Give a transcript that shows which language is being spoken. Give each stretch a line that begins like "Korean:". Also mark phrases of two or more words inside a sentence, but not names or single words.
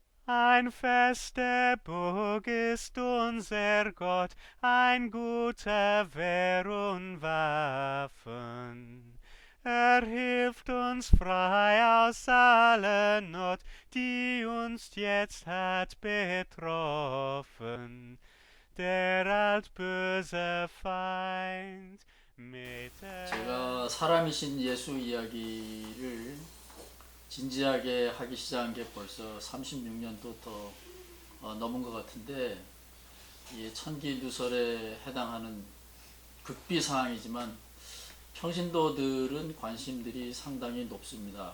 German: Ein feste Burg ist unser Gott, ein guter Wehr und Waffen. Hilft uns frei aus aller Not, die uns jetzt hat betroffen. Der altböse Feind mit
Korean: 제가 사람이신 예수 이야기를 진지하게 하기 시작한 게 벌써 36년도 더 넘은 것 같은데, 이 천기누설에 해당하는 극비 사항이지만 평신도들은 관심들이 상당히 높습니다.